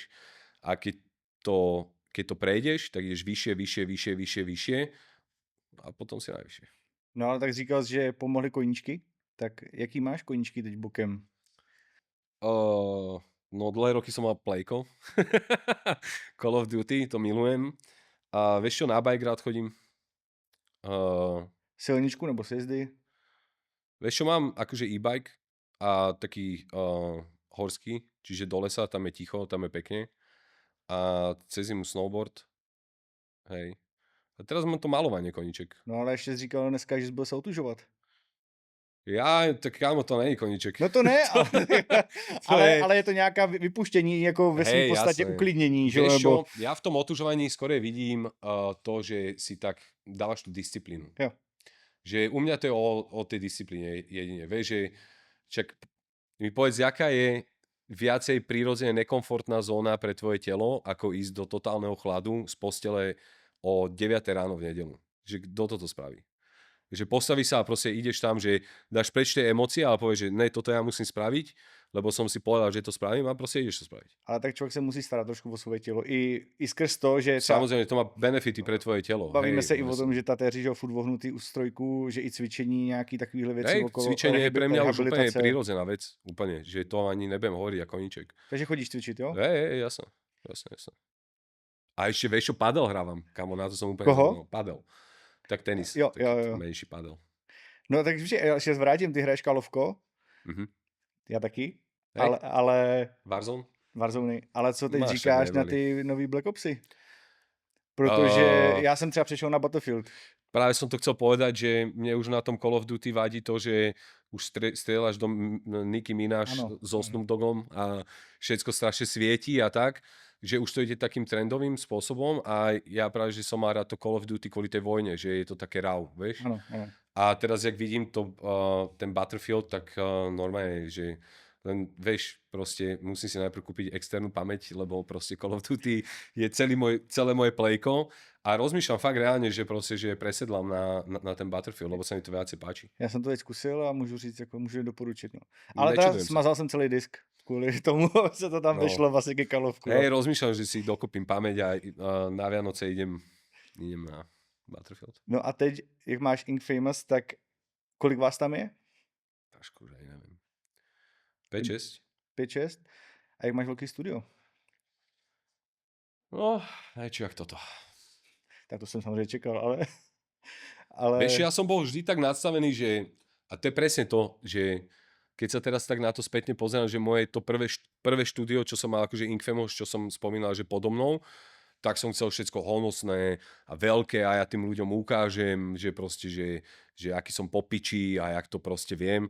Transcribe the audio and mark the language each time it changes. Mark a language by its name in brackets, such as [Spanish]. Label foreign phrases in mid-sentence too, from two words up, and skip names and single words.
[Slovak] A keď to prejdeš, tak ideš vyššie a potom si najvyššie. [Czech] No ale tak říkal jsi, že pomohly koníčky, tak jaký máš koníčky teď bokem? [Slovak] No dlhé roky som mal Playko. Call of Duty, to milujem. A vieš čo, na bike rád chodím. [Czech] Silničku nebo sjezdy? [Slovak] Vieš čo, mám akože e-bike a taký horský, čiže do lesa, tam je ticho, tam je pekne. A cez zimu snowboard. Hej. A teraz mám to malovanie koníček. [Czech] No ale ještě jsi říkal dneska, že jsi byl soutužovat. Ja, tak kámo, to není koníček. No to ne, ale je to nějaká vypuštění, jako ve svým [Slovak] Hej, [Czech] podstatě [Slovak] jasné. [Czech] uklidnění, že? [Slovak] Vieš čo, [Czech] Nebo... [Slovak] ja v tom otužovaní skôr vidím to, že si tak dávaš tú disciplínu. [Czech] Jo. [Slovak] Že u mňa to je o tej disciplíne jedine. Vieš, že čak mi povedz, jaká je viacej prírodzene nekomfortná zóna pre tvoje telo, ako ísť do totálneho chladu z postele o 9 ráno v nedelu. Že kto toto spraví? Že postavíš sa a proste ideš tam, že dáš preč tie emócie a povieš, že ne, toto ja musím spraviť, lebo som si povedal, že to spravím a proste ideš to spraviť. [Czech] Ale tak člověk se musí starat trošku o svoje tělo. I skrz to, že... [Slovak] Samozrejme, to má benefity pre tvoje telo. [Czech] Bavíme se i o [Slovak] vlastne. [Czech] tom, že tatéři, že furt vohnutý u strojku, že i cvičení, nějaký takovýhle věci [Slovak] Hej, okolo. cvičenie je pre mňa už úplne [Czech] rehabilitace. [Slovak] prírodzená vec. Úplne, že to ani nebudem hovoriť ako koníček. [Czech] Takže chodíš cvičit, jo? [Slovak] Hej, jasné. A ešte, vieš čo, padel hrávam. Kamo, na to som úplne... Koho? No, padel. Tak tenis. [Czech] Jo, tak jo. [Slovak] menší padel. [Czech] No tak ještě zvrátím, ty hraješ kalovko, já taky, [Slovak] Hej. [Czech] ale Warzone? Warzone, ale co teď Máš, říkáš tak na neboli. ty nový Black Opsy? Protože já jsem třeba přešel na Battlefield. [Slovak] Práve som to chcel povedať, že mne už na tom Call of Duty vadí to, že už strieľaš do Nicki Minaj Áno, so Snoop Doggom a všetko strašne svietí a tak, že už to ide takým trendovým spôsobom a ja práve, že som mal rád to Call of Duty kvôli tej vojne, že je to také raw, vieš? [Czech] Ano, ano. [Slovak] A teraz, jak vidím ten Battlefield, tak normálne, že len vieš, proste musím si najprv kúpiť externú pamäť, lebo proste Call of Duty je celé moje playko a rozmýšľam fakt reálne, že proste, že presedlám na ten Battlefield, lebo sa mi to viacej páči. [Czech] Já jsem to teď zkusil a můžu říct, jako můžu doporučit. No. Ale teda [Slovak] Nečudujem sa. [Czech] smazal jsem celý disk kvůli tomu, se to tam No. vešlo vlastně ke kalovku. [Slovak] Hej, rozmýšľam, že si dokúpim pamäť a na Vianoce idem na Battlefield. [Czech] No a teď, jak máš Infamous, tak kolik vás tam je? [Slovak] Tašku, že neviem. 5-6? [Czech] 5-6? A jak máš velký studio? [Slovak] No, niečo jak toto. [Czech] Tak to jsem samozřejmě čekal, ale... [Slovak] Vieš, ja som bol vždy tak nadstavený, že, a to je presne to, že keď sa teraz tak na to spätne pozerám, že moje to prvé štúdio, čo som mal akože Infamous, čo som spomínal, že podo mnou, tak som chcel všetko honosné a veľké a ja tým ľuďom ukážem, že proste, že aký som popičí a jak to proste viem.